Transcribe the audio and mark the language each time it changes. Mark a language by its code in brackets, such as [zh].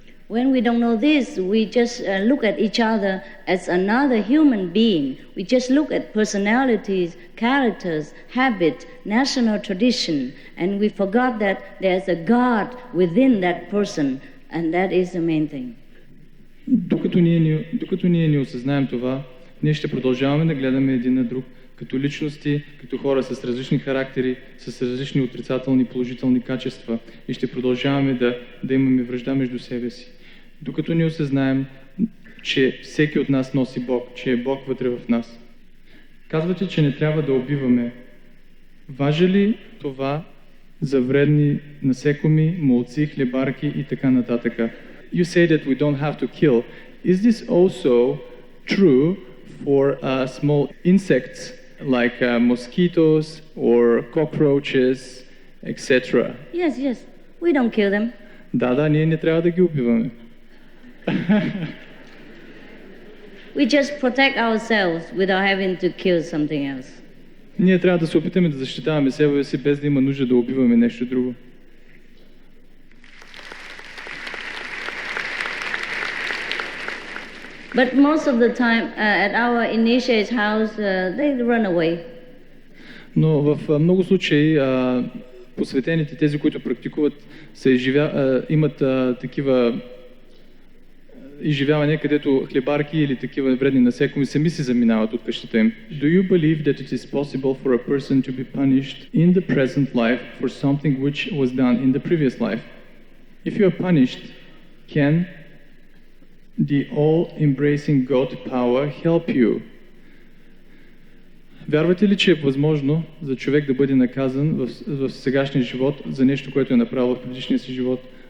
[en] When we don't know this, we just look at each other as another human being. We just look at personalities, characters, habits, national tradition, and we forgot that there's a God within that person, and that is the main thing. [bg] Докато ние не осъзнаем това, ние ще продължаваме да гледаме един на друг като личности, като хора с различни характери, с различни отрицателни и положителни качества и ще продължаваме да имаме вражда между себе си. Докато не осъзнаем, че всеки от нас носи Бог, че е Бог вътре в нас. Казвате, че не трябва да убиваме. Важи ли това за вредни насекоми, молци, хлебарки и така нататък? [en] You say that we don't have to kill. Is this also true for small insects like mosquitoes or cockroaches, etc.? Yes. We don't kill them. [bg] Да, ние не трябва да ги убиваме. [en] We just protect ourselves without having to kill something else. [bg] Ние трябва да се опитаме да защитаваме себе си, без да има нужда да убиваме нещо друго. [en] But most of the time at our initiate's house, they run away. [bg] Но в много случаи посветените, тези, които практикуват, имат такива изживявания, където хлебарки или такива вредни насекоми сами се заминават от къщата им. [en] Do you believe that it is possible for a person to be punished in the present life for something which was done in the previous life? If you are punished, can the all-embracing God power help you? [bg] Вярвате ли, че е възможно за човек да бъде наказан в сегашния живот за нещо, което е направил в предишния си живот?